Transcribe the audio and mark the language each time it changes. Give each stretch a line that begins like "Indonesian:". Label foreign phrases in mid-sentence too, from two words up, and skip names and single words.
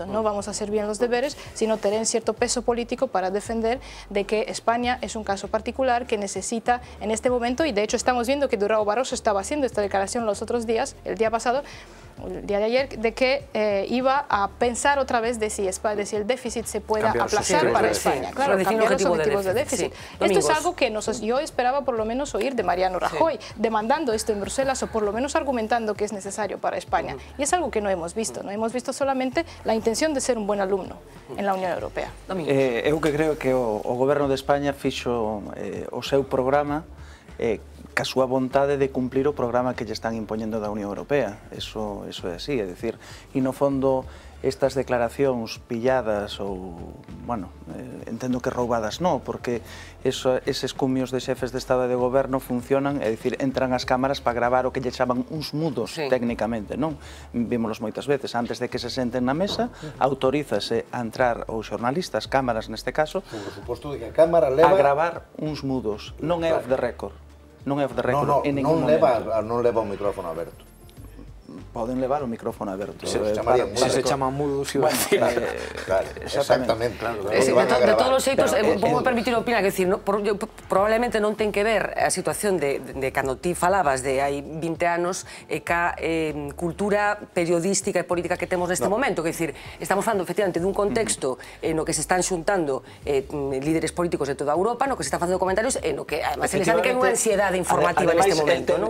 Spanish: No vamos a hacer bien los deberes, sino tener cierto peso político para defender de que España es un caso particular que necesita en este momento, y de hecho estamos viendo que Durão Barroso estaba haciendo esta declaración los otros días, el día pasado, el día de ayer, de que iba a pensar otra vez de si el déficit se pueda aplazar para España. Claro, cambiar los objetivos de déficit. Esto es algo que yo esperaba por lo menos oír de Mariano Rajoy, demandando esto en Bruselas o por lo menos argumentando que es necesario para España. Y es algo que no hemos visto. No hemos visto solamente la intención de ser un buen alumno en la Unión Europea.
Galician: Eu que creo que o Goberno de España fixo o seu programa ca súa vontade de cumplir o programa que lle están impoñendo da Unión Europea. Eso é así, é dicir, e no fondo estas declaracións pilladas ou, bueno, entendo que roubadas non, porque eses cumios de xefes de Estado e de Goberno funcionan, é dicir, entran as cámaras para gravar o que lle chaman uns mudos técnicamente, non? Vímolos moitas veces, antes de que se senten na mesa, autorízase a entrar os xornalistas, cámaras neste caso, por suposto de que a cámara leva a gravar uns mudos, non é
English: off the record.
Galician: Non é
English: off the record
Galician: en ningún momento. Non leva o micrófono aberto. Poden levar o micrófono aberto. Se se chaman mudos, iba a decir. Exactamente. De todos os xeitos, vou permitir opinar, que decir, probablemente non ten que ver a situación de cando ti falabas de hai 20 anos ca cultura periodística e política que temos neste momento, que decir, estamos falando efectivamente dun contexto no que se están xuntando líderes políticos de toda Europa, no que se están facendo comentarios e no que, además, se les sabe que hai unha ansiedade informativa neste momento, non?